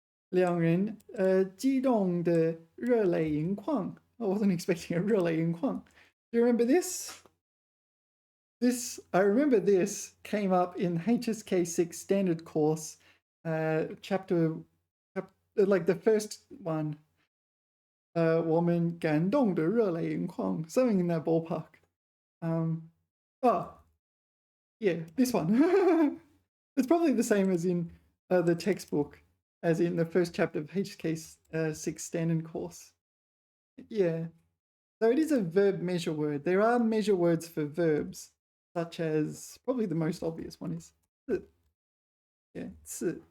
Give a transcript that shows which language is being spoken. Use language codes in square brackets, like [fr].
[zh] 两人激动的热泪盈眶. [en] I wasn't expecting a 热泪盈眶. Do you remember this? I remember this came up in HSK 6 standard course, chapter, like the first one. [zh] 我们感动的热泪盈眶, [en] something in that ballpark. Oh, yeah, this one. It's probably the same as in the textbook, as in the first chapter of HSK 6 standard course. Yeah. So it is a verb measure word. There are measure words for verbs, such as, probably the most obvious one is 次. Yeah, 次.